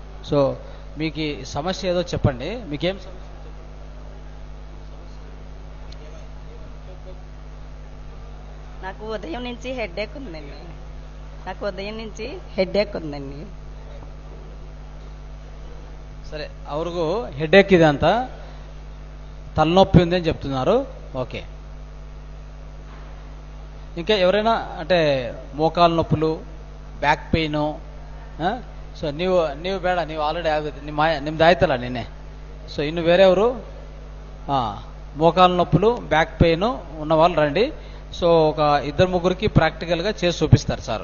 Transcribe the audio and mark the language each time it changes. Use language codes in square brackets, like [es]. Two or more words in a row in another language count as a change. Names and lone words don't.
[te] సో మీకు ఈ సమస్య ఏదో చెప్పండి. మీకేం సమస్య? నాకు ఉదయం నుంచి హెడేక్ ఉందండి. నాకు ఉదయం నుంచి హెడేక్ ఉందండి. సరే, [kn] ಅವ್ರಿಗೂ హెడేక్ ಇದೆ ಅಂತ, [te] తలనొప్పి ఉంది అని చెప్తున్నారు. ఓకే, ఇంకా ఎవరైనా అంటే మోకాలు నొప్పులు, [en] back pain, [kn] ಸೊ ನೀವು ಬೇಡ, ನೀವು ಆಲ್ರೆಡಿ ಆಗುತ್ತೆ, ನಿಮ್ದು ಆಯ್ತಲ್ಲ ನಿನ್ನೆ. [te] సో ఇನ್ನು వేరేవరు మోకాలు నొప్పులు, [en] back pain [te] ఉన్న వాళ్ళు రండి. సో ఒక 2-3కి ప్రాక్టికల్గా చేసి చూపిస్తారు సార్.